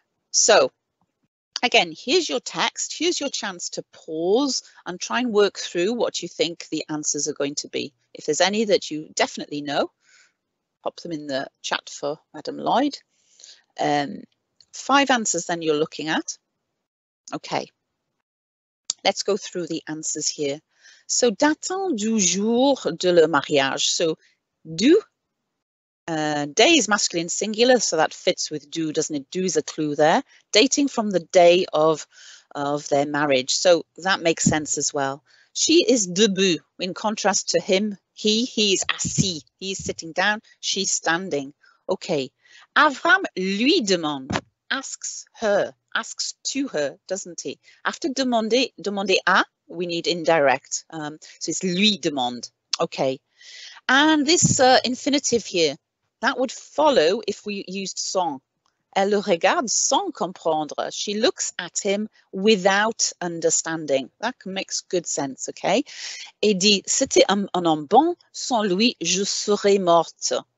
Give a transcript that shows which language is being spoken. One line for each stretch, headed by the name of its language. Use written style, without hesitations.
English: So again, here's your text. Here's your chance to pause and try and work through what you think the answers are going to be. If there's any that you definitely know, pop them in the chat for Madam Lloyd. 5 answers then you're looking at. Okay, let's go through the answers here.
French: So, datant du jour de le mariage.
English: So, du, day is masculine singular, so that fits with do, doesn't it? Do is a clue there. Dating from the day of their marriage. So that makes sense as well. She is debout, in contrast to him. He is assis. He is sitting down. She's standing. Okay.
French: Avram lui demande,
English: asks her, asks to her, doesn't he? After demander à, we need indirect. So it's
French: lui demande.
English: Okay. And this infinitive here, that would follow if we used sans.
French: Elle le regarde sans comprendre.
English: She looks at him without understanding. That makes good sense, okay?
French: Et dit, c'était un homme bon, sans lui, je serais morte.